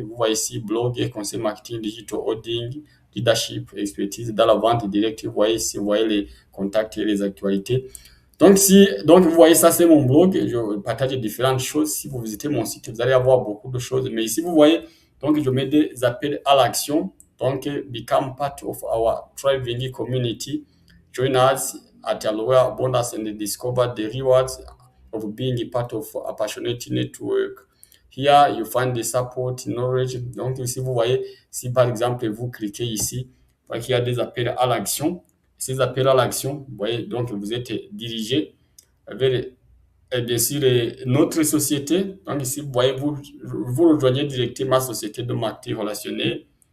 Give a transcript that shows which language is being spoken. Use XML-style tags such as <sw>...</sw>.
<fr>Vous voyez ici, blog, conseil marketing, digital holding, leadership, expertise dans la vente directe. Vous voyez ici, vous voyez les contacts et les actualités. Donc vous voyez, ça c'est mon blog. Je partage différentes choses. Si vous visitez mon site, vous allez avoir beaucoup de choses. Mais ici, vous voyez, donc je mets des appels à l'action.</fr> <en>Donc, become part of our thriving community. Join us at Aloe Abundance and discover the rewards of being a part of a passionate network. Here, you find the support, knowledge.</en> <fr>Donc, ici, vous voyez, si par exemple, vous cliquez ici, vous voyez qu'il y a des appels à l'action. Ces appels à l'action, vous voyez, donc vous êtes dirigé vers, bien sûr, notre société. Donc, ici, vous voyez, vous rejoignez directement ma société de marketing relationnel.</fr>